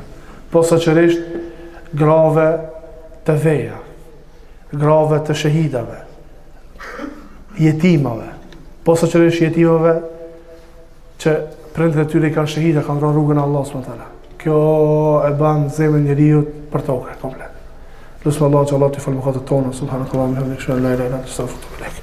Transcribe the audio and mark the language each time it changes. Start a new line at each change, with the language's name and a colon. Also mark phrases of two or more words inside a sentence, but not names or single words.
Albanian: Posaçërisht grave të veja, grave të shahidave, jetimave, posaçërisht jetimave që prindërit e tyre kanë shahida, kanë rënë rrugën e Allahut
Arabic: سبحانه وتعالى.
Albanian: Kjo e ban zemrën e njeriu për tokë komplet. Lutem Allah që Allah t'i falë mëkatet tona,
Arabic: سبحان الله وبحمده لا إله إلا أنت أستغفرك وأتوب إليك.